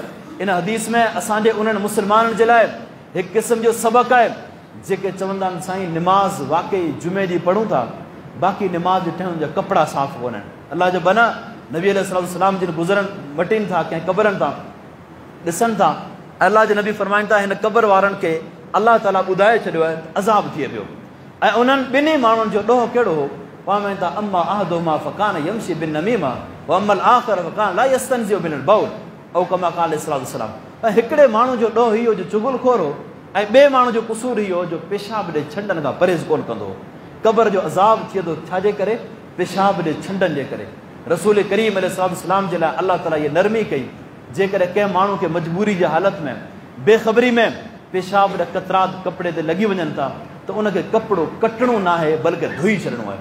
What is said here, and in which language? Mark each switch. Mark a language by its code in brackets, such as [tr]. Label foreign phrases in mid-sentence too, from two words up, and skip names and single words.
[sd] इन हदीस में असांजे उन्हनि मुस्लमाननि जे लाइ हिकु क़िस्म जो सबक़ु आहे जेके चवंदा आहिनि साईं निमाज़ वाक़ई जुमे ॾींहुं पढ़ूं था, बाक़ी निमाज़ ॾिठे हुनजा कपिड़ा साफ़ कोन्हनि। अलाह जो बना नबी अलैहिस्सलाम जिन गुज़रनि मटिनि था, कंहिं क़बरनि तां ॾिसनि था, अलाह जे नबी फरमाइनि था हिन क़बर वारनि खे अलाह ताला ॿुधाए छॾियो आहे अज़ाब थिए पियो। ऐं उन्हनि ॿिन्ही माण्हुनि जो ॾोह कहिड़ो हो? फरमाइनि था [ar] أما أحدهما فكان يمشي بالنميمة وأما الآخر فكان لا يستنزه من البول أو كما قال عليه السلام. [sd] ऐं हिकिड़े माण्हू जो ॾोह इहो जो चुगलखोर हो, ऐं ॿिए माण्हू जो क़सूर इहो जो पेशाब जे छंडनि खां परहेज़ कोन कंदो हो। क़बर जो अज़ाब थिए थो छाजे करे? पेशाब जे छंडनि जे करे। रसूल करीम अलैहिस्सलाम जे लाइ अलाह ताला इहा नरमी कई, जेकॾहिं कंहिं माण्हू खे मजबूरी जी हालत में बेख़बरी में पेशाब जा कतरात कपिड़े ते लॻी वञनि था त उनखे कपिड़ो कटणो न आहे बल्कि धोई छॾिणो आहे।